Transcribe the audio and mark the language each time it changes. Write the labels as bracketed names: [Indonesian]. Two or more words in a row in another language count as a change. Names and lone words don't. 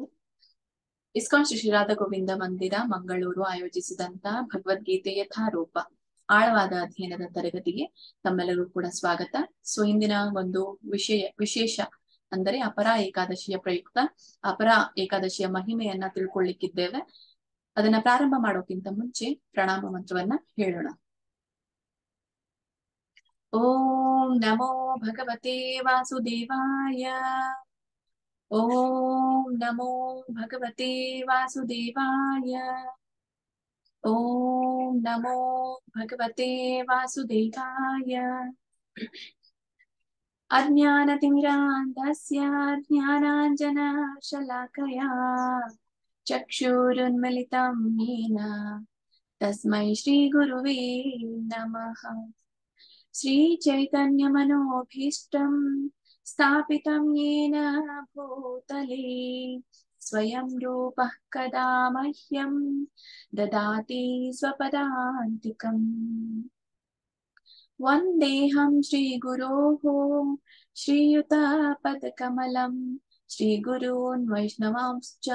[Kannada] ಇಸ್ಕಾನ್ ಶ್ರೀ ರಾಧಾ ಗೋವಿಂದ ಮಂದಿರ ಮಂಗಳೂರು ಆಯೋಜಿಸಿದಂತ ಭಗವದ್ಗೀತೆ ಯಥಾರೂಪ ಆಳವಾದ ಅಧ್ಯಯನದ ತರಗತಿಗೆ ತಮ್ಮೆಲ್ಲರೂ ಕೂಡ ಸ್ವಾಗತ. ಇಂದಿನ ಒಂದು ವಿಶೇಷ ಅಂದರೆ ಅಪರಾ ಏಕಾದಶಿಯ ಪ್ರಯುಕ್ತ ಅಪರಾ ಏಕಾದಶಿಯ ಮಹಿಮೆಯನ್ನ ತಿಳ್ಕೊಳ್ಳಿಕ್ಕಿದ್ದೇವೆ. ಅದನ್ನ ಪ್ರಾರಂಭ ಮಾಡೋಕ್ಕಿಂತ ಮುಂಚೆ ಪ್ರಣಾಮ ಮಂತ್ರವನ್ನ ಹೇಳೋಣ. [Sanskrit] ಓಂ ನಮೋ ಭಗವತೆ ವಾಸುದೇವಾಯ. ಓಂ ನಮೋ ಭಗವತೆ ವಾಸುದೇವಾಯ. ಓಂ ನಮೋ ಭಗವತೆ ವಾಸುದೇವಾಯ. ಅಜ್ಞಾನತಿಮಿರಾಂಧಸ್ಯ ಜ್ಞಾನಾಂಜನಶಲಾಕಯಾ ಚಕ್ಷುರುನ್ಮಿಲಿತಂ ಯೇನ ತಸ್ಮೈ ಶ್ರೀ ಗುರುವೇ ನಮಃ. ಶ್ರೀ ಚೈತನ್ಯ ಮನೋಭೀಷ್ಟಂ ಸ್ಥಾಪಿತಂ ಯೇನ ಭೂತಲೇ ಸ್ವಯಂ ರೂಪಃ ಕದಾ ಮಹ್ಯಂ ದದಾತಿ ಸ್ವಪದಾಂತಿಕಂ. ವಂದೇಹಂ ಶ್ರೀ ಗುರೋಃ ಶ್ರೀಯುತಪದಕಮಲಂ ಶ್ರೀಗುರೂನ್ ವೈಷ್ಣವಾಂಶ್ಚ